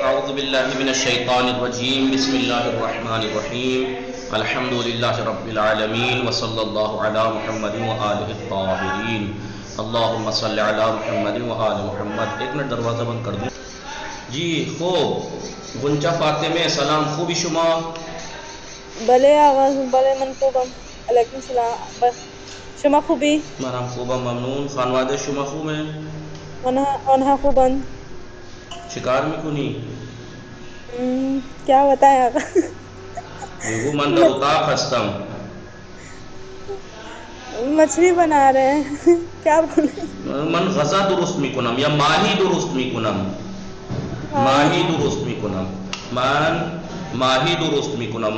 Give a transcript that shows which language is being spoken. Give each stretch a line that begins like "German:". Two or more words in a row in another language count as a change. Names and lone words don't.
Arabic: باللہ من الشیطان الرجیم بسم اللہ الرحمن الرحیم الحمد للہ رب العالمین وصلی اللہ علی محمد وآلہ الطاہرین اللہم صلی علی محمد وآل محمد.
Urdu: ایک منٹ دروازہ بند کر دوں.
Persian: جی خوب غنچہ فاطمه سلام خوبی شما؟ بله آقا بله من خوبم. علیکم السلام. شما خوبی؟ منم خوبم ممنون. خانواده شما خوبه؟ آنها خوبن. چیکار میکنی؟
Urdu: کیا بتائیں آقا؟
Persian: بگو من در اتاق هستم.
Urdu: مچھلی بنا رہے ہیں. کیا بولیں؟
Persian: من غذا درست میکنم یا ماهی درست میکنم. ماهی درست میکنم. من ماهی درست میکنم.